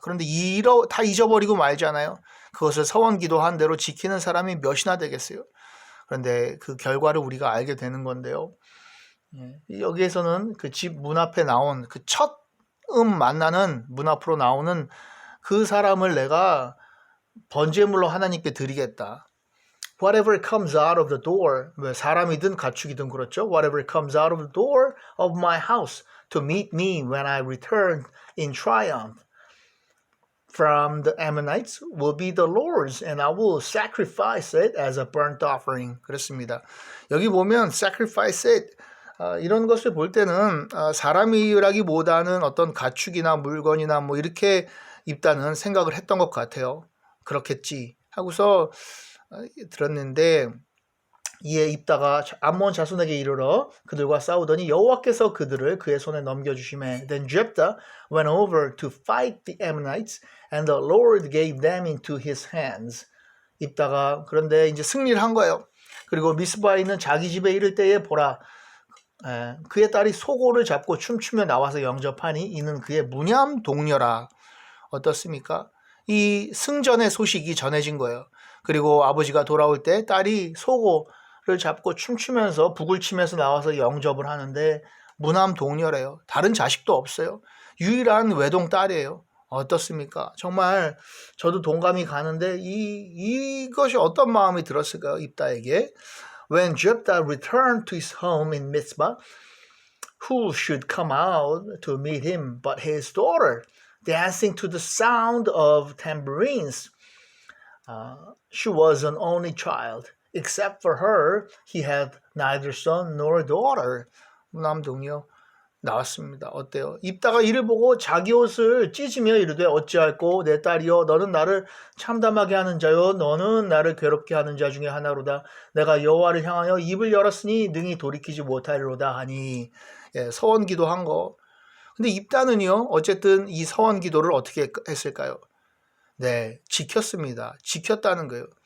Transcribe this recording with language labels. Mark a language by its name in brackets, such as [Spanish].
[Korean] 그런데 다 잊어버리고 말잖아요. 그것을 서원 기도한 대로 지키는 사람이 몇이나 되겠어요. 그런데 그 결과를 우리가 알게 되는 건데요. 여기에서는 그 집 문 앞에 나온 그 첫 만나는 문 앞으로 나오는 그 사람을 내가 번제물로 하나님께 드리겠다. [English] Whatever comes out of the door, [Korean] 사람이든 가축이든 그렇죠. [English] Whatever comes out of the door of my house to meet me when I return in triumph from the Ammonites will be the Lord's, and I will sacrifice it as a burnt offering. [Korean] 그렇습니다. 여기 보면 [English] sacrifice it, [Korean] 이런 것을 볼 때는 사람이라기보다는 어떤 가축이나 물건이나 뭐 이렇게 입다는 생각을 했던 것 같아요. 그렇겠지 하고서 들었는데, 이에 입다가 암몬 자손에게 이르러 그들과 싸우더니 여호와께서 그들을 그의 손에 넘겨주시매, [English] Then Jephthah went over to fight the Ammonites, and the Lord gave them into his hands. [Korean] 입다가 그런데 이제 승리를 한 거예요. 그리고 미스바에 있는 자기 집에 이를 때에 보라, 그의 딸이 소고를 잡고 춤추며 나와서 영접하니 이는 그의 무념 동료라. 어떻습니까? 이 승전의 소식이 전해진 거예요. 그리고 아버지가 돌아올 때 딸이 소고를 잡고 춤추면서 북을 치면서 나와서 영접을 하는데 무남 동료래요. 다른 자식도 없어요. 유일한 외동 딸이에요. 어떻습니까? 정말 저도 동감이 가는데 이것이 어떤 마음이 들었을까요? 입다에게. [English] When Jephthah returned to his home in Mizpah, who should come out to meet him but his daughter, dancing to the sound of tambourines? She was an only child. Except for her, he had neither son nor daughter. [Korean] 남동요 나왔습니다. 어때요? 입다가 이를 보고 자기 옷을 찢으며 이르되 어찌할꼬 내 딸이여, 너는 나를 참담하게 하는 자요 너는 나를 괴롭게 하는 자 중에 하나로다. 내가 여호와를 향하여 입을 열었으니 능히 돌이키지 못하리로다 하니. 서원 기도한 거. 근데 입다는요, 어쨌든 이 서원 기도를 어떻게 했을까요? 지켰습니다. 지켰다는 거예요.